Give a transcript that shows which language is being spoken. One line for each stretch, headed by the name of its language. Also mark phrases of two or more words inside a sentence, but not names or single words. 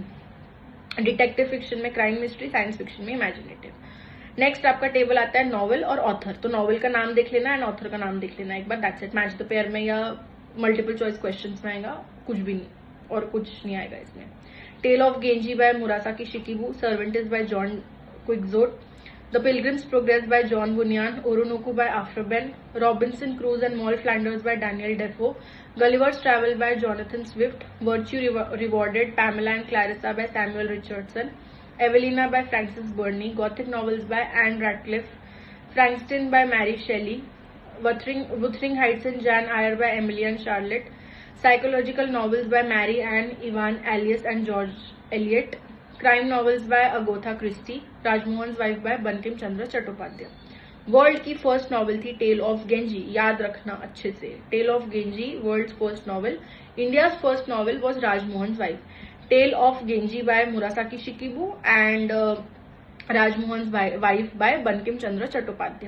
English: detective fiction में crime mystery, science fiction में imaginative.
Hindi: नेक्स्ट आपका टेबल आता है नॉवल और ऑथर. तो नॉवल का नाम देख लेना
English: and author
Hindi: का नाम देख लेना एक बार,
English: that's it. match the pair
Hindi: में या
English: multiple choice questions
Hindi: में आएगा, कुछ भी नहीं और कुछ नहीं आएगा इसमें.
English: Tale of Genji by Murasaki Shikibu. Cervantes by John Quixote. The Pilgrim's Progress by John Bunyan. Oroonoko by Aphra Behn. Robinson Crusoe and Moll Flanders by Daniel Defoe. Gulliver's Travel by Jonathan Swift. Virtue Rewarded Pamela and Clarissa by Samuel Richardson. Evelina by Frances Burney. Gothic novels by Ann Radcliffe. Frankenstein by Mary Shelley. Wuthering Heights and Jan Eyre by Emily and Charlotte. Psychological novels by Mary Ann Ivan Alias and George Eliot. Crime novels by Agatha Christie. Rajmohan Wife by Bankim Chandra Chattopadhyay.
Hindi: वर्ल्ड की
English: first novel
Hindi: थी टेल ऑफ गेंजी, याद रखना अच्छे से.
English: Tale of Genji world first novel. India's first novel was Rajmohan Wife. Tale of Genji by Murasaki Shikibu and Rajmohan Wife by Bankim Chandra Chattopadhyay.